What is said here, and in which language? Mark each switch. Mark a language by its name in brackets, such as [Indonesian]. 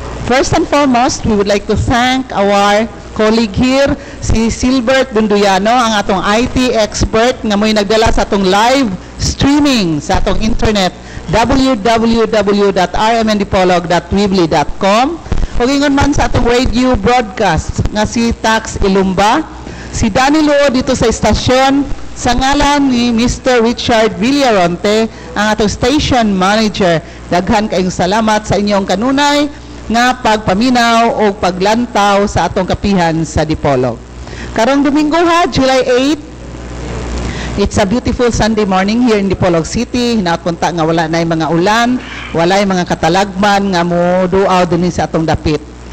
[English] First and foremost, we would like to thank our colleague here, [Cebuano] si Silbert Bunduyano, ang atong IT expert nga mo'y nagdala sa atong live streaming sa atong internet www.rmndipolog.weebly.com o ingon man sa atong radio broadcast nga si Tax Ilumba, si Danilo dito sa istasyon sa ngalan ni Mr. Richard Villaronte, ang atong station manager. Daghan kayong salamat sa inyong kanunay nga pagpaminaw o paglantaw sa atong kapihan sa Dipolog. Karong Domingo ha, July 8, [English] it's a beautiful Sunday morning here in Dipolog City. [Cebuano] Hinapunta nga wala na yung mga ulan, wala yung mga katalagman nga mo duaw din sa atong dapit.